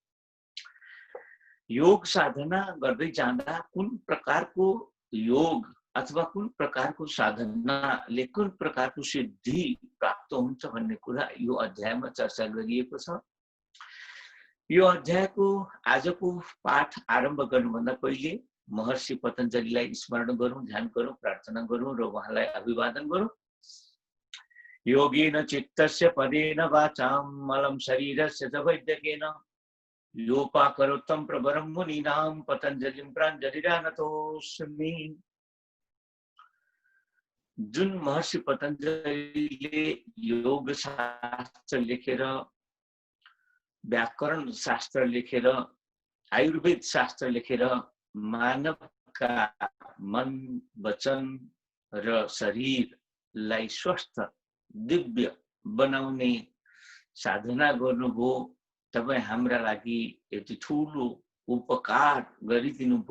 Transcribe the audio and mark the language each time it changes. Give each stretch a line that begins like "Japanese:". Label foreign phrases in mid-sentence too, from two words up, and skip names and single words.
Nepali: योग साधना गर्दै जाँदा कुन प्रकारको योग अथवा कुन प्रकारको साधनाले कुन प्रकारको सिद्धि प्राप्त हुन्छ भन्ने कुरा यो अध्यायमा चर्चा गरिएको छ। यो अध्यायको आजको पाठ आरम्भ गर्नुभन्दा पहिले महर्षि पतञ्जलिलाई स्मरण गरौँ, ध्यान गरौँ, प्रार्थना गरौँ र उहाँलाई अभिवादन गरौँ।
Sanskrit: योगेन चित्तस्य पदेन वाचां मलं शरीरस्य च वैद्यकेन योपाकरोत्तम प्रवरं मुनीनां पतञ्जलिं प्राञ्जलिरानतोऽस्मि।
Nepali: जुन महर्षि पतञ्जलिले योग शास्त्र लेखेर, व्याकरण शास्त्र लेखेर, आयुर्वेद शास्त्र लेखेर मानवका मन, वचन र शरीरलाई स्वस्थ, दिव्य बनाउने साधना गर्नुभयो, तपाईँ हाम्रा लागि यति ठुलो उपकार गरिदिनुभयो।